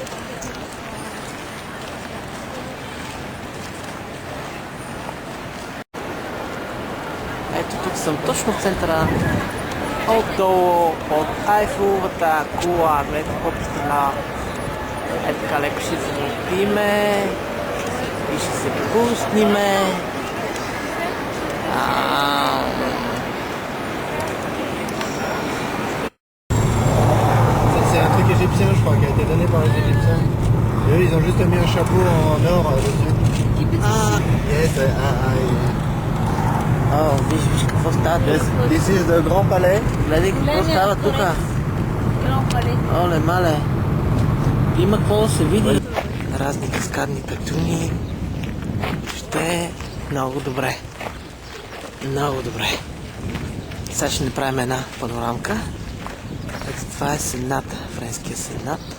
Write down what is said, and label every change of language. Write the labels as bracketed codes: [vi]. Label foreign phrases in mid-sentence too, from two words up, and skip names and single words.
[bg] Ето тук съм точно в центъра. Отдолу от Айфеловата кула. Гледайте какво представлява. Ето така леко ще се напиме и ще се пусниме. [fr] C'est un truc égyptien, je crois, qui a été donné par les Égyptiens. Et eux, ils ont juste mis un chapeau en or dessus. Yes, [bg] Виж какво става тук. [en] yes. This is the Grand Palais. [bg] Гледай какво става тук. Оле, мале. Има какво да се види. Разни каскадни петуни. Ще е много добре. Много добре. Сега ще направим една панорамка. Ето това е Сената, Френския Сенат.